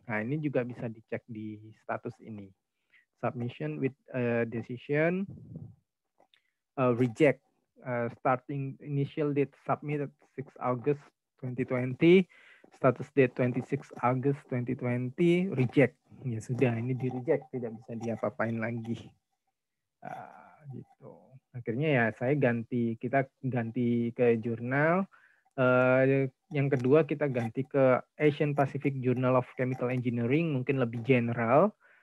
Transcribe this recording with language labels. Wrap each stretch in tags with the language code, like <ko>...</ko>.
<id>Nah, ini juga bisa dicek di status ini.</id> <en>Submission with decision reject starting initial date submitted 6 August 2020. status date 26 August 2020 reject.</en> <id>Ya sudah, ini di reject, tidak bisa diapa-apain lagi. Gitu. Akhirnya ya saya kita ganti ke jurnal. Yang kedua kita ganti ke Asian Pacific Journal of Chemical Engineering, mungkin lebih general.</id>